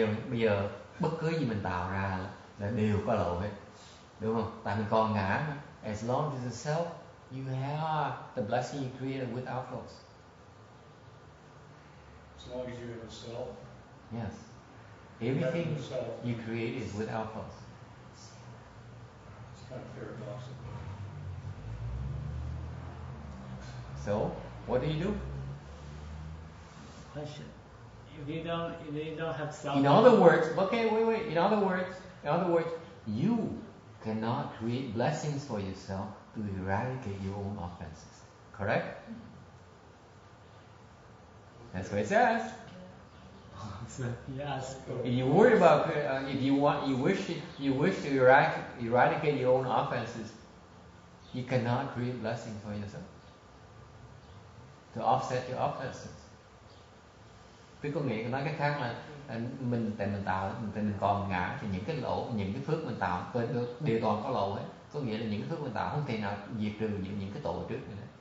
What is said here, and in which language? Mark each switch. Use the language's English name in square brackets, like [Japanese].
[Vietnamese] Bây giờ bất cứ gì mình tạo ra là đều có lậu hết, đúng không? Tại mình còn ngã mà. [English] As long as it's self, you have the blessing you created with outflows. As long as you have a self. Yes. Everything You have a self. you create is with outflows. It's kind of paradoxical. So, what do you do? Question. If you don't have self. In other words, okay, wait. In other words, you cannot create blessings for yourself to eradicate your own offenses. Correct? That's what it says. Yes. If you worry about, you wish to eradicate your own offenses, you cannot create blessings for yourself to offset your offenses. [Vietnamese] Tức có nghĩa nói cách khác là mình còn ngã thì những cái lỗ, những cái phước mình tạo đều toàn có lỗ hết. Có nghĩa là những cái phước mình tạo không thể nào diệt trừ những cái tội trước nữa.